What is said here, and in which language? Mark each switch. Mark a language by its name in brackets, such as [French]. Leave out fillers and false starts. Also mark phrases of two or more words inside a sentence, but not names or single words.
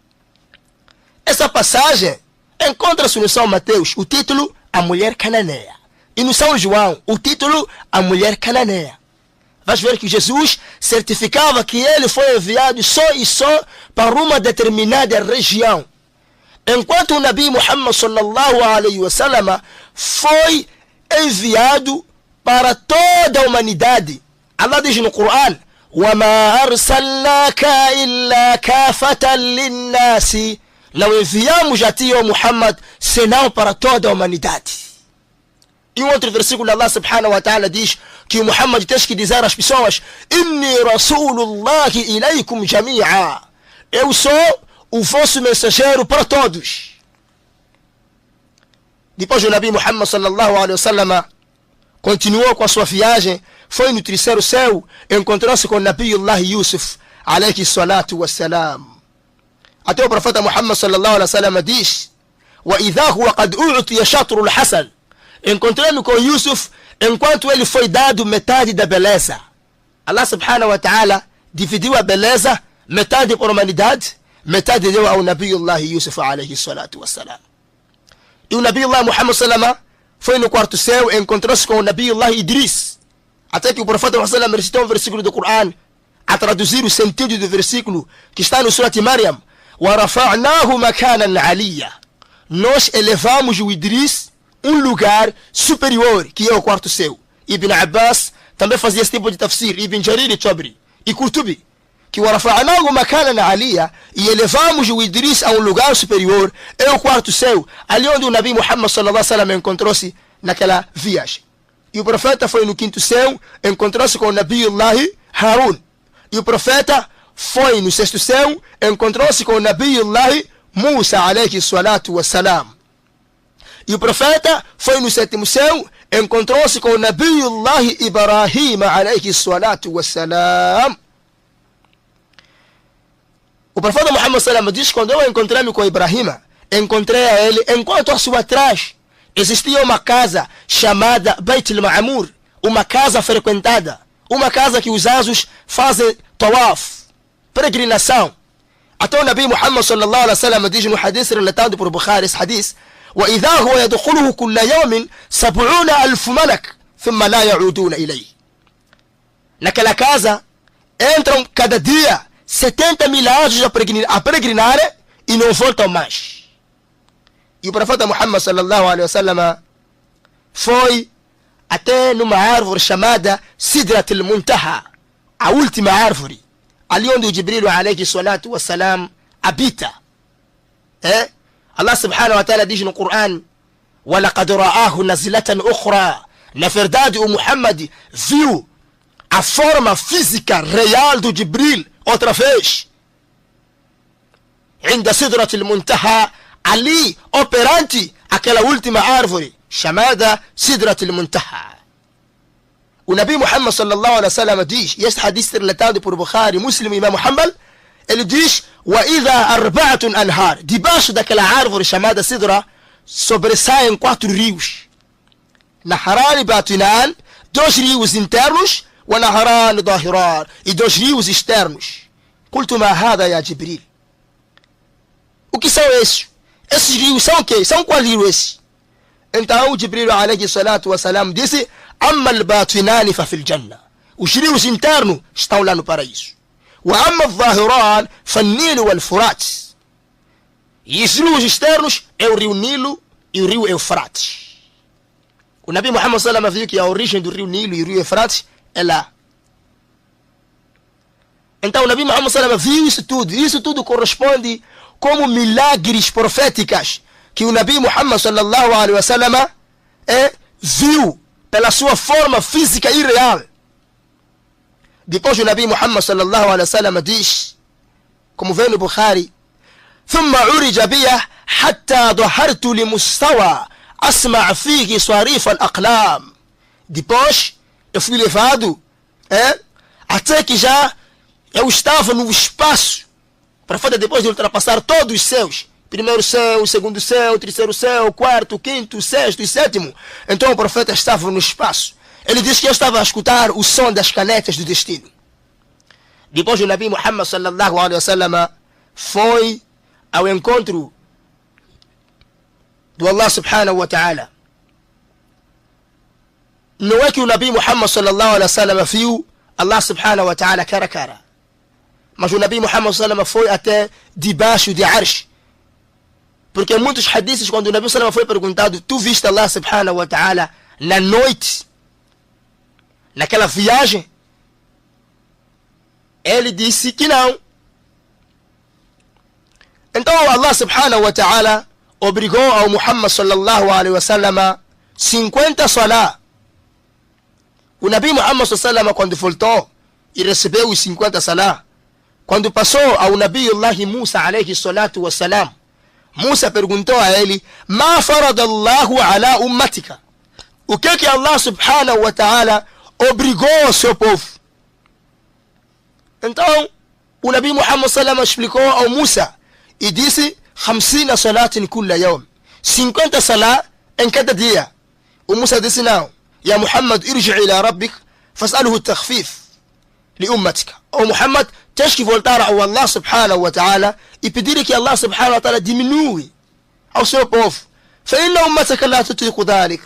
[Portuguese] Essa passagem encontra-se no São Mateus, o título: A Mulher Cananeia. E no São João, o título: A Mulher Cananeia. Vais ver que Jesus certificava que ele foi enviado só e só para uma determinada região, enquanto o Nabi Muhammad [Arabic] صلى الله عليه وسلم [Portuguese] foi enviado para toda a humanidade. Allah diz no Corão: [Arabic] وَمَا أَرْسَلْنَاكَ إِلَّا كَافَةً لِلنَّاسِ. [Portuguese] Não enviamos a ti, ó Muhammad, senão para toda a humanidade. E um outro versículo, Allah [Arabic] سبحانه وتعالى [Portuguese] diz que o Muhammad tem que dizer às pessoas: [Arabic] إني رسول الله إليكم جميعا. [Portuguese] Eu sou o vosso mensageiro para todos. Depois o Nabi Muhammad [Arabic] صلى الله عليه وسلم [Portuguese] continuou com a sua viagem, foi no terceiro céu, encontrou-se com Nabiullah Yusuf [Arabic] عليه الصلاة والسلام. [Portuguese] Até o profeta Muhammad sallallahu alaihi wasallam diz: [Arabic] وَإِذَا هُوَ قَدْ أُعْطِيَ شَطْرُ الْحَسَنِ. [Portuguese] Encontrei-me com Yusuf enquanto ele foi dado metade da beleza. Allah [Arabic] سبحانه وتعالى [Portuguese] dividiu a beleza, metade para a humanidade, metade deu ao Nabiullah Yusuf [Arabic] عليه الصلاة والسلام. [Portuguese] E o Nabiullah Muhammad sallallahu foi no quarto céu, encontrou-se com o Nabiullah Idris, até que o profeta Muhammad recitou um versículo do Corão, a traduzir o sentido do versículo que está no Surat Maryam: [Arabic] وَرَفَعْنَاهُ مَكَانًا عَلِيًّا. [Portuguese] Nós elevamos o Idris um lugar superior, que é o quarto céu. Ibn Abbas também fazia esse tipo de tafsir, Ibn Jarir e Tabari e Qurtubi, que [Arabic] وَرَفَعْنَاهُ مَكَانًا عَلِيًّا, [Portuguese] e elevamos o Idris a um lugar superior, é o quarto céu, ali onde o Nabi Muhammad [Arabic] صلى الله عليه وسلم [Portuguese] encontrou-se naquela viagem. E o profeta foi no quinto céu, encontrou-se com o Nabiullah Harun. E o profeta foi no sexto céu, encontrou-se com o Nabiullah Musa [Arabic] عليه الصلاة والسلام. [Portuguese] E o profeta foi no sétimo céu, encontrou-se com o Nabiullah Ibrahim [Arabic] عليه الصلاة والسلام. [Portuguese] O profeta Muhammad sallallahu diz: quando eu encontrei-me com Ibrahim, encontrei a ele enquanto a sua atrás existia uma casa chamada Beit al-Ma'mur, uma casa frequentada, uma casa que os anjos fazem tawaf, peregrinação. Até o Nabi Muhammad [Arabic] صلى الله عليه وسلم [Portuguese] diz no hadith relatado por Bukhari, esse hadith: [Arabic] وَإِذَا هُوَ يَدْخُلُهُ كُلَّ يَوْمٍ 70,000 مَلَك ثُمَّ لَا يَعُودُونَ إِلَيْهِ. [Portuguese] Naquela casa entram cada dia 70,000 anjos a peregrinar e não voltam mais. E o profeta Muhammad [Arabic] صلى الله عليه وسلم [Portuguese] foi até numa árvore chamada Sidrat al-Muntaha, a última árvore, ali onde o Jibril [Arabic] عليه الصلاة والسلام [Portuguese] habita. Allah [Arabic] سبحانه وتعالى [Portuguese] diz no Corão: [Arabic] وَلَقَدْ رَآهُ نَزِلَةً أُخْرَى. [Portuguese] Na verdade, o Muhammad viu a forma física real do Jibril outra vez. [Arabic] عند سدرة المنتهى, [Portuguese] ali operante aquela última árvore chamada Sidrat al-Muntaha. O Nabi Muhammad [Arabic] صلى الله عليه وسلم [Portuguese] diz, e este hadith relatado por Bukhari, Muslim e Imam Hanbal, ele diz: [Arabic] وإذا أربعة أنهار, [Portuguese] debaixo daquela árvore chamada Sidra sobressaem 4 rios. [Arabic] نهران باطنان, [Portuguese] 2 rios internos, [Arabic] ونهران ظاهران, [Portuguese] e 2 rios externos. [Arabic] قلت ما هذا يا جبريل. [Portuguese] O que são esses? Esses rios são o quê? São quais rios esses? Então Jibril [Arabic] عليه الصلاة والسلام [Portuguese] disse: [Arabic] أما الباطنان ففي الجنة. [Portuguese] Os rios internos estão lá no paraíso. [Arabic] وأما الظاهران فالنيل والفرات. [Portuguese] E os rios externos é o rio Nilo e o rio Eufrates. O Nabi Muhammad [Arabic] صلى الله عليه وسلم [Portuguese] viu que a origem do rio Nilo e o rio Eufrates é lá. Então o Nabi Muhammad [Arabic] صلى الله عليه وسلم [Portuguese] viu isso tudo. Isso tudo corresponde como milagres proféticas que o Nabi Muhammad [Arabic] صلى الله عليه وسلم [Portuguese] viu pela sua forma física e real. Depois o Nabi Muhammad [Arabic] صلى الله عليه وسلم [Portuguese] diz, como vem no Bukhari: [Arabic] ثم عرج بي حتى ظهرت لمستوى أسمع فيه صريف الأقلام. [Portuguese] Depois eu fui levado até que já eu estava no espaço. O profeta, depois de ultrapassar todos os céus, primeiro céu, segundo céu, terceiro céu, quarto, quinto, sexto e sétimo, então o profeta estava no espaço. Ele disse que eu estava a escutar o som das canetas do destino. Depois o Nabi Muhammad [Arabic] صلى الله عليه وسلم [Portuguese] foi ao encontro do Allah [Arabic] سبحانه وتعالى. [Portuguese] Não é que o Nabi Muhammad [Arabic] صلى الله عليه وسلم [Portuguese] viu Allah [Arabic] سبحانه وتعالى [Portuguese] cara a cara, mas o Nabi Muhammad [Arabic] صلى الله عليه وسلم [Portuguese] foi até debaixo de Arsh. Porque em muitos hadiths, quando o Nabi [Arabic] صلى الله عليه وسلم [Portuguese] foi perguntado: tu viste Allah [Arabic] سبحانه وتعالى [Portuguese] na noite, naquela viagem? Ele disse que não. Então Allah [Arabic] سبحانه وتعالى [Portuguese] obrigou ao Muhammad [Arabic] صلى الله عليه وسلم [Portuguese] 50 salah. O Nabi Muhammad [Arabic] صلى الله عليه وسلم, [Portuguese] quando voltou e recebeu os 50 salah, quando passou ao Nabiullah Musa [Arabic] عليه الصلاة والسلام, [Portuguese] Musa perguntou a ele: [Arabic] ما فرض الله على أمتك. [Portuguese] O que Allah [Arabic] سبحانه وتعالى [Portuguese] obrigou ao seu povo? Então o Nabi Muhammad [Arabic] صلى الله عليه وسلم [Portuguese] explicou ao Musa e disse: 50 [Arabic] صلاة كل يوم, [Portuguese] 50 salat em cada dia. O Musa disse: não, [Arabic] يا محمد ارجع إلى ربك فاسأله تخفيف لأمتك. [Portuguese] Ou Muhammad, tens que voltar ao Allah [Arabic] سبحانه وتعالى [Portuguese] e pedir que Allah [Arabic] سبحانه وتعالى [Portuguese] diminui ao seu povo. [Arabic] فإن أمتك لا تطيق ذلك.